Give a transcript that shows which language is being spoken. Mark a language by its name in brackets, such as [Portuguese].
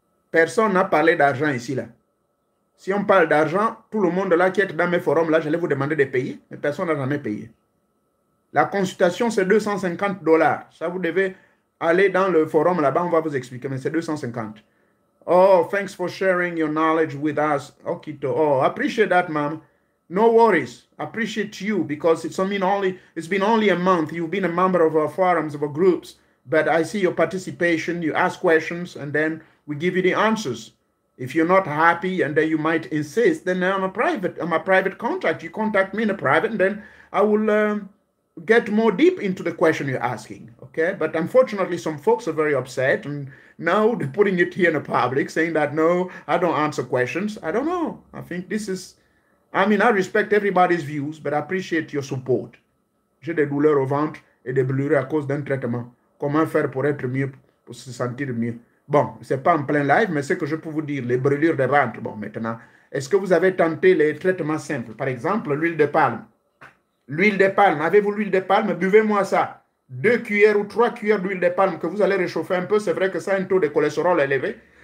[French] Personne n'a parlé d'argent ici là. Si on parle d'argent, tout le monde là qui est dans mes forums, là, j'allais vous demander de payer, mais personne n'a jamais payé. La consultation, c'est $250. Ça, vous devez aller dans le forum là-bas, on va vous expliquer, mais c'est 250. [English] Oh, thanks for sharing your knowledge with us. Oh, Kito. Oh, appreciate that, ma'am. No worries. Appreciate you because it's been only a month. You've been a member of our forums, of our groups, but I see your participation. You ask questions and then we give you the answers. If you're not happy and then you might insist, then I'm a private contact. You contact me in a private and then I will get more deep into the question you're asking. Okay? But unfortunately, some folks are very upset and now they're putting it here in the public saying that, no, I don't answer questions. I don't know. I think this is, I mean, I respect everybody's views, but I appreciate your support. [French] J'ai des douleurs au ventre et des brûlures à cause d'un traitement. Comment faire pour être mieux, pour se sentir mieux? Bon, ce n'est pas en plein live, mais ce que je peux vous dire, les brûlures de ventre. Bon, maintenant, est-ce que vous avez tenté les traitements simples? Par exemple, l'huile de palme. L'huile de palme, avez-vous l'huile de palme? Buvez-moi ça. 2 cuillères ou 3 cuillères d'huile de palme que vous allez réchauffer un peu. C'est vrai que ça a un taux de cholestérol élevé.